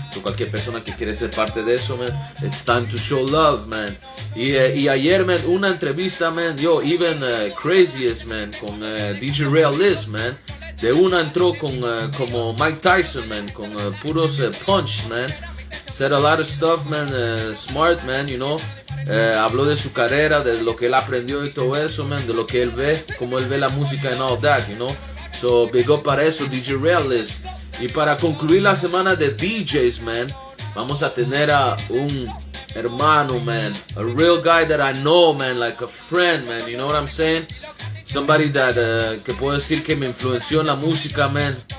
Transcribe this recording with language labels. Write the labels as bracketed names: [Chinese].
[Spanish] So, cualquier persona que quiere ser parte de eso, man, [English] it's time to show love, [Spanish] man. Y ayer, man, una entrevista, man, yo, [English] even craziest, [Spanish] man, con DJ Realist, man. De una entró como Mike Tyson, man, con puros punch, man. [English] Said a lot of stuff, man, smart, man, you know. [Spanish] Habló de su carrera, de lo que él aprendió y todo eso, man, de lo que él ve, cómo él ve la música [English] and all that, you know. So, big up [Spanish] para eso, DJ Realist. Y para concluir la semana de DJs, man, vamos a tener a un hermano, man. [English] A real guy that I know, man, like a friend, man, you know what I'm saying? Somebody that, [Spanish] que puedo decir que me influenció en la música, man.